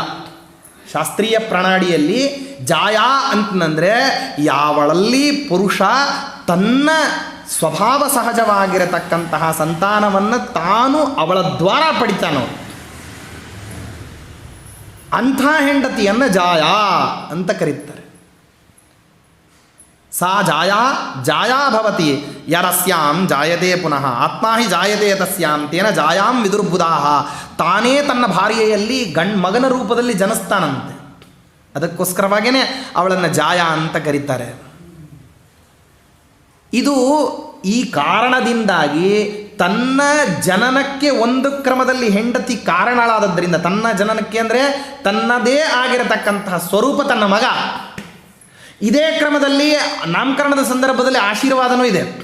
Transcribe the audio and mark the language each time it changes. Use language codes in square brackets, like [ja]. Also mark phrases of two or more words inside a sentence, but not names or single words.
[kn] ಶಾಸ್ತ್ರೀಯ ಪ್ರಣಾಳಿಯಲ್ಲಿ ಜಾಯ ಅಂತಂದರೆ ಯಾವಳಲ್ಲಿ ಪುರುಷ ತನ್ನ ಸ್ವಭಾವ ಸಹಜವಾಗಿರತಕ್ಕಂತಹ ಸಂತಾನವನ್ನು ತಾನು ಅವಳ ದ್ವಾರ ಪಡಿತಾನೋ ಅಂಥ ಹೆಂಡತಿಯನ್ನು ಜಾಯ ಅಂತ ಕರೀತಾರೆ. [sa] ಸಾ ಜಾಯಾ ಭವತಿ ಯರಸ್ಯಾಂ ಜಾಯತೆ ಪುನಃ ಆತ್ಮಾ ಹಿ ಜಾಯತೆ ತಸ್ಯಾಂ ತೇನ ಜಾಯಾಂ ವಿದುರ್ಬುಧಾಃ. [kn] ತಾನೇ ತನ್ನ ಭಾರ್ಯೆಯಲ್ಲಿ ಮಗನ ರೂಪದಲ್ಲಿ ಜನಿಸ್ತಾನಂತೆ. ಅದಕ್ಕೋಸ್ಕರವಾಗಿಯೇ ಅವಳನ್ನು ಜಾಯ ಅಂತ ಕರೀತಾರೆ. ಇದು ಈ ಕಾರಣದಿಂದಾಗಿ ತನ್ನ ಜನನಕ್ಕೆ ಒಂದು ಕ್ರಮದಲ್ಲಿ ಹೆಂಡತಿ ಕಾರಣಳಾದದ್ದರಿಂದ, ತನ್ನ ಜನನಕ್ಕೆ ಅಂದರೆ ತನ್ನದೇ ಆಗಿರತಕ್ಕಂತಹ ಸ್ವರೂಪ ತನ್ನ ಮಗ, ಇದೇ ಕ್ರಮದಲ್ಲಿ ನಾಮಕರಣದ ಸಂದರ್ಭದಲ್ಲಿ ಆಶೀರ್ವಾದನೂ ಇದೆ.